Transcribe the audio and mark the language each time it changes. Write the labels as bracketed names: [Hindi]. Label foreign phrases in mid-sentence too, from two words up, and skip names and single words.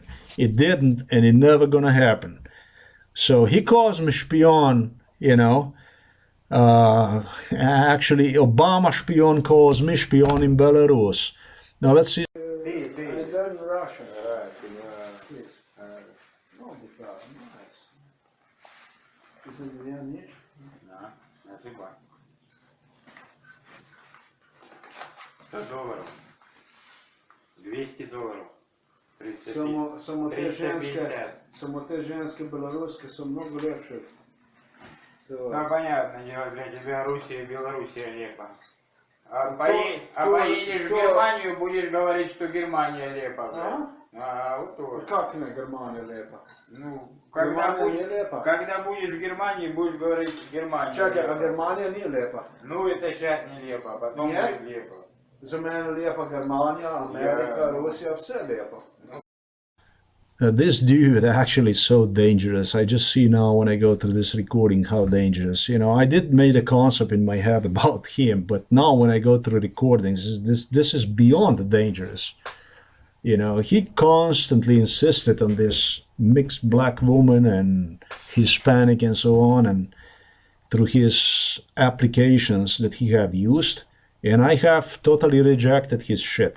[English] It didn't, and it never gonna happen. So he calls me spion, you know. Actually, Obama spion calls me spion in Belarus. Now let's see. Russian, right? Yes. No, because nice. This is the end. [Russian] Да, спасибо. $100, $200, 350, [Serbian] Само те женske белорусske su mnogo lepše. [Russian] Ну, понятно, для тебя Руссия и Белоруссия лепо. Поедешь в Германию, будешь говорить, что Германия лепо. Вот тоже. Как не Германия лепа? Ну, лепа. когда будешь в Германии, будешь говорить Германия. Чакай, а Германия не лепа? Ну, это сейчас не лепо, а потом будет лепо. [Serbian] За мене лепа Германия, Америка, Russia, все лепа. [English] This dude actually is so dangerous. I just see now when I go through this recording how dangerous. You know, I did make a concept in my head about him, but now when I go through recordings, this is beyond dangerous. You know, he constantly insisted on this mixed black woman and Hispanic and so on, and through his applications that he have used, and I have totally rejected his shit.